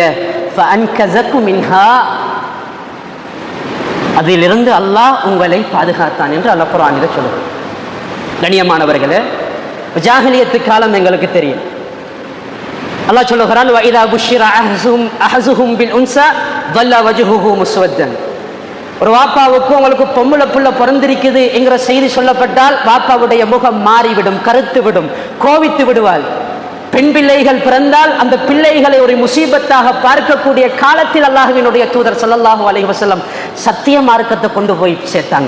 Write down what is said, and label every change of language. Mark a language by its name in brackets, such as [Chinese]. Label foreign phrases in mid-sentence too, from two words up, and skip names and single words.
[Arabic] فأنقذكم منها, [Tamil] அதிலிருந்து அல்லாஹ் உங்களை பாதுகாத்தான் என்று அல்லாஹ் குர்ஆனில் சொல்லுது. கண்ணியமானவர்களே, ஜாஹிலியத்து காலம் எங்களுக்கு தெரியும். அல்லாஹ் சொல்லுகிறான், [Arabic] وإذا بشر أحدهم بالأنثى ظل وجهه مسودا, [Tamil] ஒரு வாப்பாவுக்கு உங்களுக்கு பொம்பளை புள்ள பிறந்திருக்குது என்கிற செய்தி சொல்லப்பட்டால் வாப்பாவுடைய முகம் மாறிவிடும், கருத்து விடும், கோவித்து விடுவாள். பெண் பிள்ளைகள் பிறந்தால் அந்த பிள்ளைகளை ஒரு முசீபத்தாக பார்க்கக்கூடிய காலத்தில் அல்லாஹ்வினுடைய தூதர் [Arabic] صلى الله عليه وسلم [Tamil] சத்திய மார்க்கத்தை கொண்டு போய் சேர்த்தாங்க.